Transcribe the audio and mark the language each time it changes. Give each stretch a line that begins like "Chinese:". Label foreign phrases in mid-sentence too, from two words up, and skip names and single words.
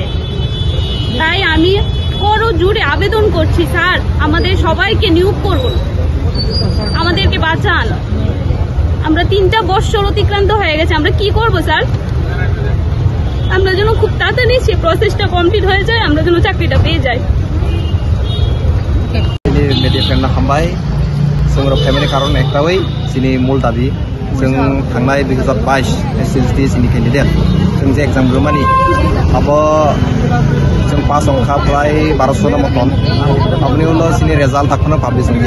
Bangla: তাই আমি বড় জোরে আবেদন করছি, স্যার আমাদের সবাইকে নিয়োগ করুন, আমাদেরকে বাঁচান। আমরা 3টা বছর অতিক্রান্ত হয়ে গেছে, আমরা কি করব স্যার? আমরা যেন খুব তাড়াতাড়ি সে
English: processটা complete
Bangla: হয়ে যায়, আমরা যেন চাকরিটা পেয়ে যাই।
Kok Borok: मेडियाफ्रेन्डना हामबाय जों रबथायनायनि कारन एकटावै जोंनि मुल दाबि जों थांनाय 2022 STJT जोंनि केन्डिडेट जों जे एग्जाम होमानि अब जों पास अंखा प्राय 1200 ना मतन अपनि उनाव जोंनि रिजाल्ट थाखोनो पाब्लिश गैया।